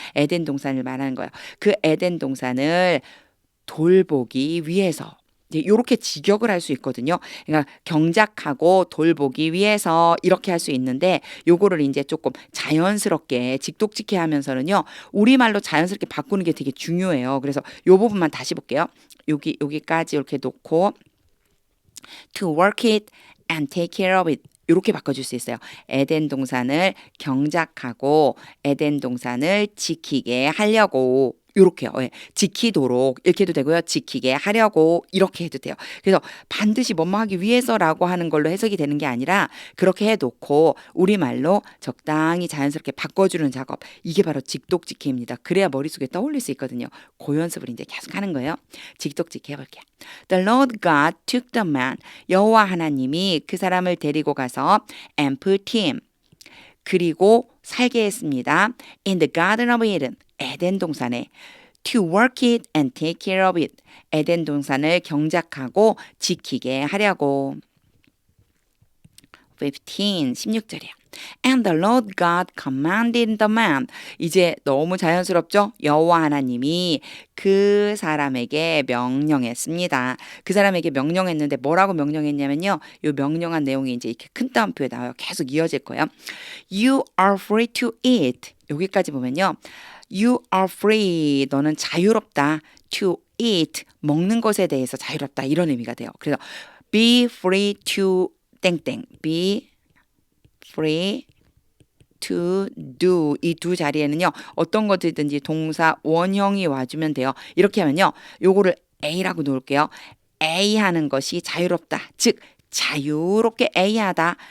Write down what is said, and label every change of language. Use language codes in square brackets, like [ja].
[ko] 에덴 동산을 말하는 거예요. 그 에덴 동산을 돌보기 위해서 이렇게 직역을 할 수 있거든요. 그러니까 경작하고 돌보기 위해서 이렇게 할 수 있는데 요거를 이제 조금 자연스럽게 직독직해 하면서는요. 우리말로 자연스럽게 바꾸는 게 되게 중요해요. 그래서 요 부분만 다시 볼게요. 여기까지 이렇게 놓고 [en] to work it and take care of it [ko] 이렇게 바꿔줄 수 있어요. 에덴 동산을 경작하고 에덴 동산을 지키게 하려고 이렇게요. 예. 지키도록 이렇게 해도 되고요. 지키게 하려고 이렇게 해도 돼요. 그래서 반드시 뭐뭐 하기 위해서라고 하는 걸로 해석이 되는 게 아니라 그렇게 해놓고 우리말로 적당히 자연스럽게 바꿔주는 작업 이게 바로 직독직해입니다. 그래야 머릿속에 떠올릴 수 있거든요. 그 연습을 이제 계속 하는 거예요. 직독직해 해볼게요. [en] The Lord God took the man [ko] 여호와 하나님이 그 사람을 데리고 가서 [en] and put him [ko] 그리고 살게 했습니다. [en] In the Garden of Eden [ko] 에덴 동산에 [en] to work it and take care of it [ko] 에덴 동산을 경작하고 지키게 하려고 16절이에요. [en] And the Lord God commanded the man. [ko] 이제 너무 자연스럽죠? 여호와 하나님이 그 사람에게 명령했습니다. 그 사람에게 명령했는데 뭐라고 명령했냐면요. 이 명령한 내용이 이제 이렇게 큰 따옴표에 나와요. 계속 이어질 거예요. [en] You are free to eat. [ko] 여기까지 보면요. [en] You are free. [ko] 너는 자유롭다. [en] To eat. [ko] 먹는 것에 대해서 자유롭다. 이런 의미가 돼요. 그래서 be free to 땡땡. be free to do 이 두 자리에는요 어떤 것들든지 동사 원형이 와주면 돼요. 이렇게 하면요 요거를 A라고 놓을게요. A 하는 것이 자유롭다. 즉 자유롭게 A 하다.